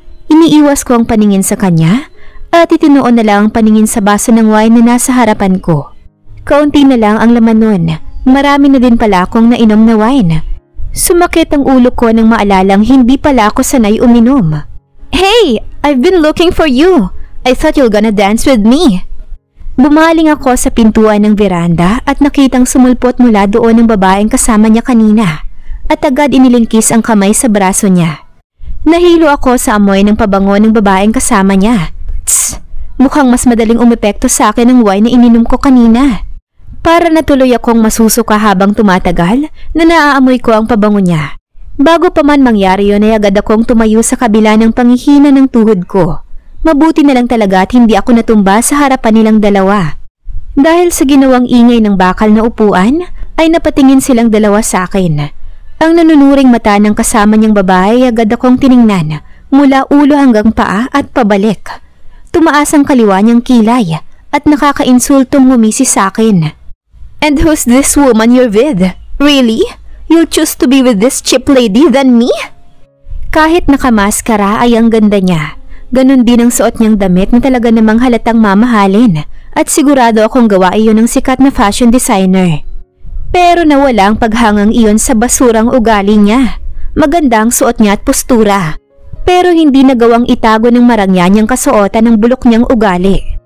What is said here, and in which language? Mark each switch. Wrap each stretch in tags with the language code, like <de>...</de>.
<tl>Iniiwas ko ang paningin sa kanya at itinuon na lang ang paningin sa baso ng wine na nasa harapan ko. Kaunti na lang ang laman nun. Marami na din pala akong nainom na wine. Sumakit ang ulo ko nang maalalang hindi pala ako sanay uminom.</tl> <en>Hey! I've been looking for you! I thought you're gonna dance with me!</en> <tl>Bumaling ako sa pintuan ng veranda at nakitang sumulpot mula doon ang babaeng kasama niya kanina at agad inilingkis ang kamay sa braso niya. Nahilo ako sa amoy ng pabango ng babaeng kasama niya. Tss! Mukhang mas madaling umepekto sa akin ang wine na ininom ko kanina. Para natuloy akong masusuka habang tumatagal na naaamoy ko ang pabango niya. Bago pa man mangyari yun ay agad akong tumayo sa kabila ng panghihina ng tuhod ko. Mabuti na lang talaga at hindi ako natumba sa harapan nilang dalawa. Dahil sa ginawang ingay ng bakal na upuan ay napatingin silang dalawa sa akin. Ang nanunuring mata ng kasama niyang babae ay agad akong tiningnan mula ulo hanggang paa at pabalik. Tumaas ang kaliwa niyang kilay at nakakainsultong ngumisi sa akin.</tl> <en>And who's this woman you're with? Really? You'll choose to be with this cheap lady than me?</en> <tl>Kahit nakamaskara ay ang ganda niya. Ganon din ang suot niyang damit na talaga namang halatang mamahalin at sigurado akong gawa iyon ng sikat na fashion designer. Pero nawala ang paghangang iyon sa basurang ugali niya. Maganda ang suot niya at postura. Pero hindi nagawang itago ng marangya niyang kasuotan ng bulok niyang ugali.</tl>